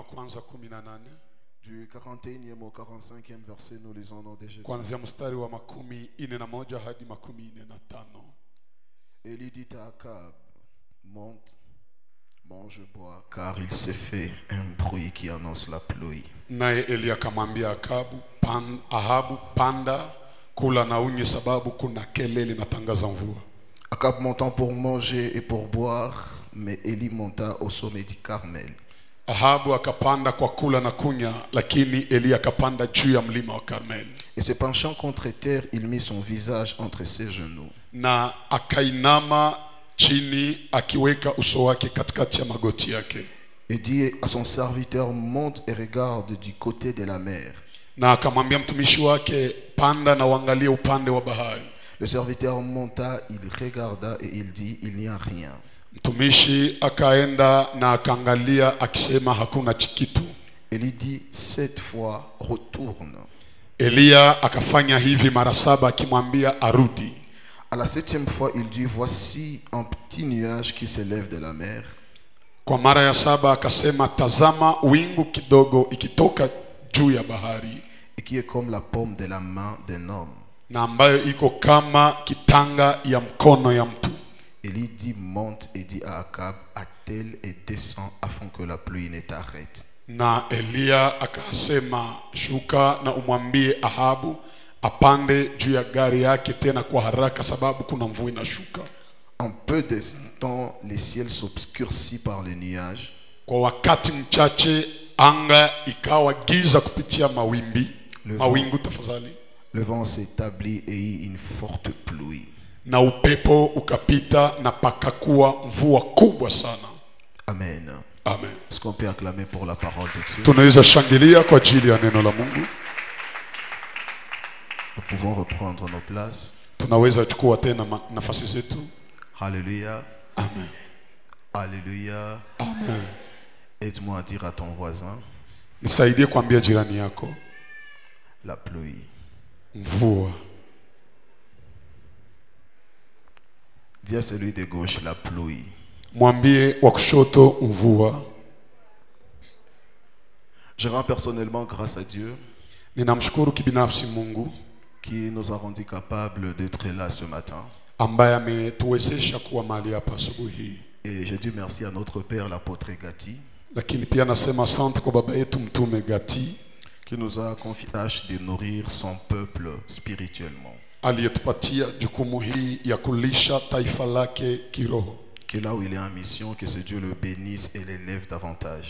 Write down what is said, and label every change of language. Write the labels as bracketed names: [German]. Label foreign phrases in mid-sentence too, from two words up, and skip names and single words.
[Swahili] kwanza 18 [French] du 41e au 45e verset, nous lisons au nom de Jésus. [Swahili] kuanzia mstari wa 41 hadi 45. [French] Élie dit à Akab, monte, mange, bois, car il s'est fait un bruit qui annonce la pluie. [Swahili] Naye Elia akamwambia Ahabu, panda, kula na unywe sababu kuna kelele natangaza mvua. [French] Akab montant pour manger et pour boire, mais Élie monta au sommet du Carmel. [Swahili] Ahabu akapanda kwa kula na kunya, lakini Elia akapanda juu ya mlima wa Karmel. [French] Et se penchant contre terre, il mit son visage entre ses genoux. [Swahili] Na akainama chini akiweka uso wake katikati ya magoti yake. [French] Et dit à son serviteur, monte et regarde du côté de la mer. [Swahili] Na akamwambia mtumishi wake, panda na uangalie upande wa bahari. [French] Le serviteur monta, il regarda et il dit, il n'y a rien. [Swahili] Mtumishi akaenda na akaangalia akisema hakuna kitu. [French] Élie dit 7 fois, retourne. [Swahili] Elia akafanya hivi mara 7 akimwambia arudi. [French] À la 7e fois, il dit, voici un petit nuage qui s'élève de la mer. [Swahili] Kwa mara ya 7 akasema, tazama wingu kidogo ikitoka juu ya bahari, [French] et qui est comme la paume de la main d'un homme. [Swahili] na ambayo iko kama kitanga ya mkono ya mtu. [French] Élie dit, monte et dit à Akab, attelle et descend afin que la pluie ne t'arrête. [Swahili] Na Elia akasema, shuka na umwambie Ahabu apande juu ya gari yake tena kwa haraka sababu kuna mvua inashuka. [French] En peu de temps, le ciel s'obscurcit par les nuages. [Swahili] Kwa wakati mchache anga ikawa giza kupitia mawingu tafadhali. [French] Le vent s'établit et y eut une forte pluie. [Swahili] Na upepo ukapita na pakakuwa mvua kubwa sana. Amen. Amen. [French] Est-ce qu'on peut acclamer pour la parole de Dieu? [Swahili] Tunaweza shangilia kwa ajili ya neno la Mungu. [French] Nous pouvons reprendre nos places. [Swahili] Tunaweza chukua tena nafasi zetu. [French] Alléluia. Amen. Alléluia. Amen. Aide-moi à dire à ton voisin, [Swahili] Nisaidie kuambia jirani yako, [French] la pluie. [Swahili] mvua. [French] Dis à celui de gauche, la pluie. [Swahili] Mwambie wa kushoto, mvua. [French] Je rends personnellement grâce à Dieu [Swahili] Ninamshukuru kibinafsi Mungu [French] qui nous a rendu capables d'être là ce matin. [Swahili] ambaye ametuwezesha kuwa mahali hapa asubuhi. [French] Et je dis merci à notre Père, l'apôtre Gati, [Swahili] Lakini pia nasema asante kwa baba yetu mtume Gati [French] qui nous a confié la tâche de nourrir son peuple spirituellement. [Swahili] aliyetupatia jukumu hii ya kulisha taifa lake kiroho. [French] Que là où il est en mission, que ce Dieu le bénisse et l'élève davantage.